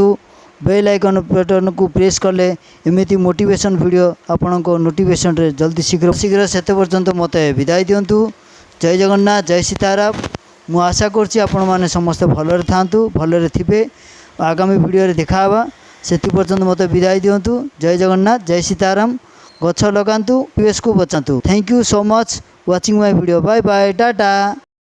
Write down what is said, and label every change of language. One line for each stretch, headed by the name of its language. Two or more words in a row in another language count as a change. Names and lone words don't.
English: bell icon button
Odia: କୁ ପ୍ରେସ କଲେ ଏମିତି
English: motivation video
Odia: ଆପଣ କୁ ନୋଟିଫିକେସନ ରେ ଜଲଦି ଶୀଘ୍ର ସେତେ ପର୍ଯ୍ୟନ୍ତ ମତେ ବିଦାୟ ଦିଅନ୍ତୁ। ଜୟ ଜଗନ୍ନାଥ ଜୟ ସୀତାରାମ। ମୁ ଆଶା କରଛି ଆପଣ ମାନେ ସମସ୍ତ ଭଲରେ ଥାଆନ୍ତୁ ଭଲରେ ଥିବେ। ଆଗାମୀ ଭିଡିଓ ରେ ଦେଖାବା ସେତି ପର୍ଯ୍ୟନ୍ତ ମତେ ବିଦାୟ ଦିଅନ୍ତୁ। ଜୟ ଜଗନ୍ନାଥ ଜୟ ସୀତାରାମ। ଗଛ ଲଗାନ୍ତୁ ପରିବେଶ କୁ ବଞ୍ଚାନ୍ତୁ।
English: Thank you so much watching my video. Bye bye tata.